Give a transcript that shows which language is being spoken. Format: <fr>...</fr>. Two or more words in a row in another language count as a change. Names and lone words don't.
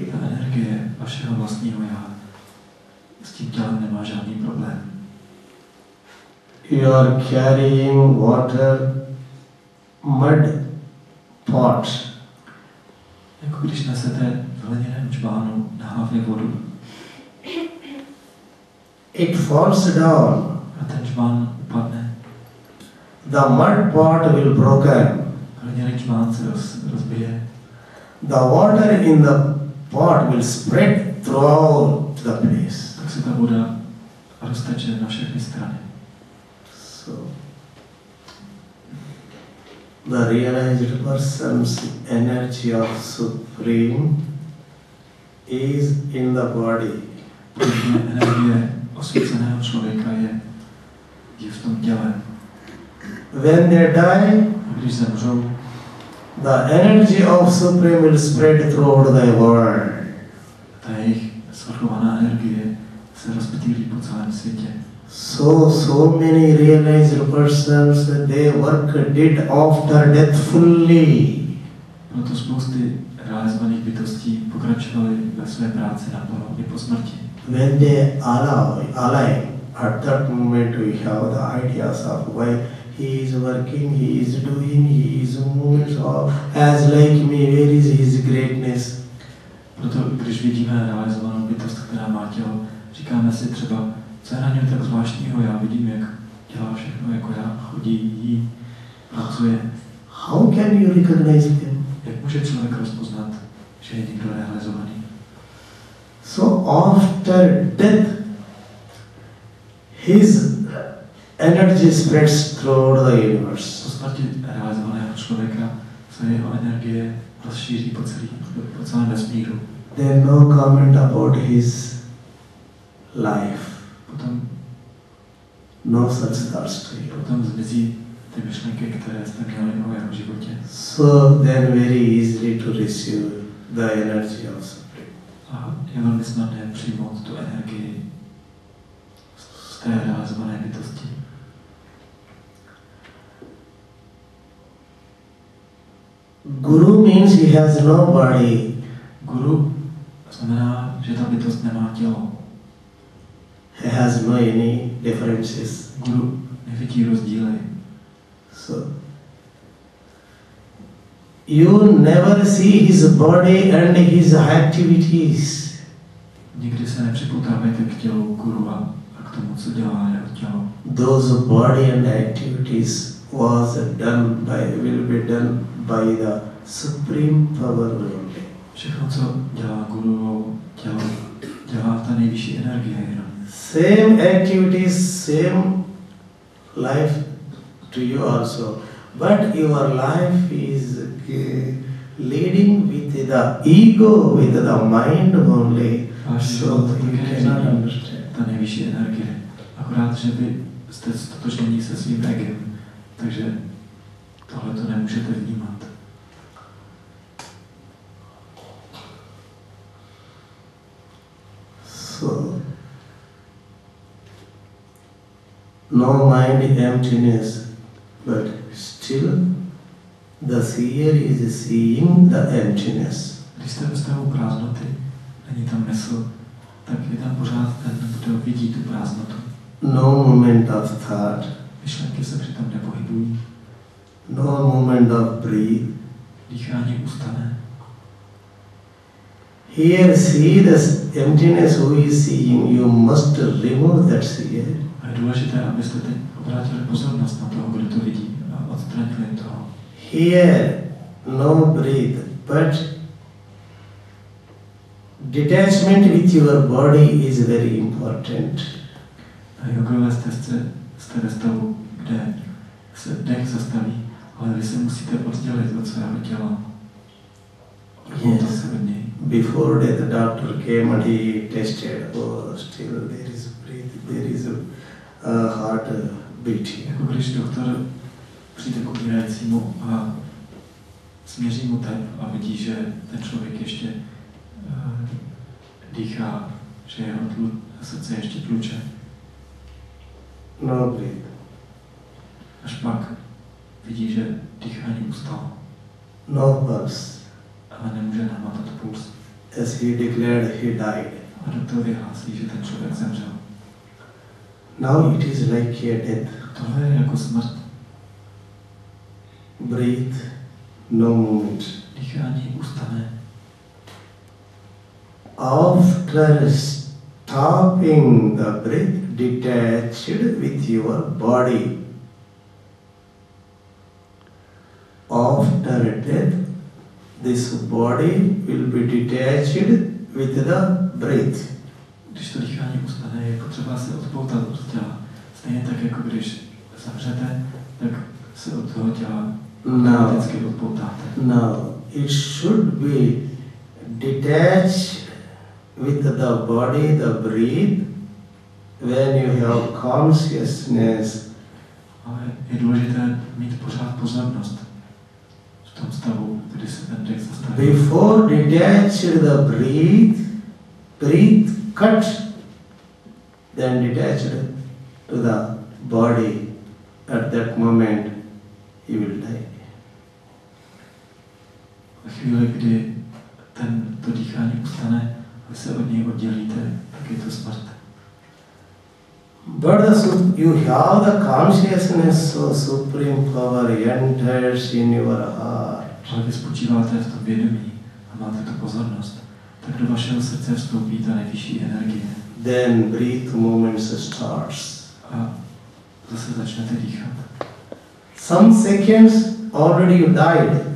<cs>Ta energie vašeho vlastního já s tím tělem nemá žádný problém.</cs> <en>You are carrying water, mud pot.</en> <cs>Jako když nesete v hliněném čbánu na hlavě vodu.</cs> <en>It falls down.</en> <cs>A ten čbán upadne.</cs> <en>The mud pot will broken.</en> <cs>Hliněný čbán se rozbije.</cs> <en>The water in the pot will spread throughout the place.</en> <cs>Tak se ta voda rozteče na všechny strany.</cs> <en>So, the realized person's energy of Supreme is in the body.</en> <cs>Energie osvíceného člověka je v tom těle.</cs> <en>When they die,</en> <cs>když zemřou,</cs> <en>the energy of Supreme will spread throughout the world.</en> <cs>Ta jejich svrchovaná energie se rozptýlí po celém světě.</cs> <en>So many realized persons, their work did after death fully.</en> <cs>Proto spousty realizovaných bytostí pokračovaly ve své práci naplno i po smrti.</cs> <en>When they alive, at that moment we have the ideas of why he is working, he is doing, he is moving, as like me, where is his greatness?</en> <cs>Proto když vidíme realizovanou bytost, která má tělo, říkáme si třeba, co je na něm tak zvláštního, já vidím, jak dělá všechno jako já, chodí, jí, pracuje.</cs> <en>How can you recognize him?</en> <cs>Jak může člověk rozpoznat, že je někdo realizovaný?</cs> <en>So after death, his energy spreads throughout the universe.</en> <cs>Po smrti realizovaného člověka se jeho energie rozšíří po celém vesmíru.</cs> <en>Then no comment about his life.</en> <cs>Potom</cs> <en>no such thoughts to you.</en> <cs>Potom zmizí ty myšlenky, které jste měli o jeho životě.</cs> <en>So then very easily to receive the energy of Supreme.</en> <cs>A je velmi snadné přijmout tu energii z té realizované bytosti.</cs> <en>Guru means he has no body.</en> <cs>Guru znamená, že ta bytost nemá tělo.</cs> <en>He has no any differences.</en> <cs>Guru nevidí rozdíly.</cs> <en>So you never see his body and his activities.</en> <cs>Nikdy se nepřipoutávejte k tělu guru a k tomu, co dělá jeho tělo.</cs> <en>Those body and activities will be done by the supreme power only.</en> <cs>Všechno, co dělá guru tělo, dělá ta nejvyšší energie jenom.</cs> <en>Same activities, same life to you also. But your life is leading with the ego, with the mind only. So you cannot understand.</en> <cs>Ta nejvyšší energie. Akorát, že vy jste stotožnění se svým egem, takže tohle to nemůžete vnímat.</cs> <en>So, no mind emptiness, but still the seer is seeing the emptiness.</en> <cs>Když jste ve stavu prázdnoty, není tam mysl, tak je tam pořád ten, kdo vidí tu prázdnotu.</cs> <en>No moment of thought.</en> <cs>Myšlenky se přitom nepohybují.</cs> <en>No moment of breath.</en> <cs>Dýchání ustane.</cs> <en>Here see the emptiness who is seeing. You must remove that seer.</en> <cs>A je důležité, abyste teď obrátili pozornost na toho, kdo to vidí a odstranili toho.</cs> <en>Here no breath, but detachment with your body is very important.</en> <cs>Na jogové stezce jste ve stavu, kde se dech zastaví, ale vy se musíte oddělit od svého těla.</cs> <en>Yes. Before that, the doctor came and he tested. Oh, still there is breath, there is a heart beating.</en> <cs>Jako když doktor přijde k umírajícímu a směří mu tep a vidí, že ten člověk ještě dýchá, že jeho srdce ještě tluče.</cs> <en>No breath.</en> <cs>Až pak vidí, že dýchání ustalo.</cs> <en>No pulse.</en> <cs>Ale nemůže nahmatat puls.</cs> <en>As he declared, he died.</en> <cs>A doktor vyhlásí, že ten člověk zemřel.</cs> <en>Now it is like a death.</en> <cs>Tohle je jako smrt.</cs> <en>Breathe, no movement.</en> <cs>Dýchání ustane.</cs> <en>After stopping the breath, detached with your body. After death, this body will be detached with the breath.</en> <cs>Když to dýchání ustane, je potřeba se odpoutat od těla. Stejně tak, jako když zavřete, tak se od toho těla automaticky odpoutáte.</cs> <en>No, it should be detached with the body, the breath, when you have consciousness.</en> <cs>Ale je důležité mít pořád pozornost v tom stavu, kdy se ten dech zastaví.</cs> <en>Before detached the breath cut, then detached to the body. At that moment, you will die.</en> <cs>Ve chvíli, kdy to dýchání ustane, vy se od něj oddělíte, tak je to smrt.</cs> <en>But you have the consciousness, so supreme power enters in your heart.</en> <cs>Ale vy spočíváte v tom vědomí a máte tu pozornost, tak do vašeho srdce vstoupí ta nejvyšší energie.</cs> <en>Then breath movement starts.</en> <cs>A zase začnete dýchat.</cs> <en>Some seconds already you died.</en>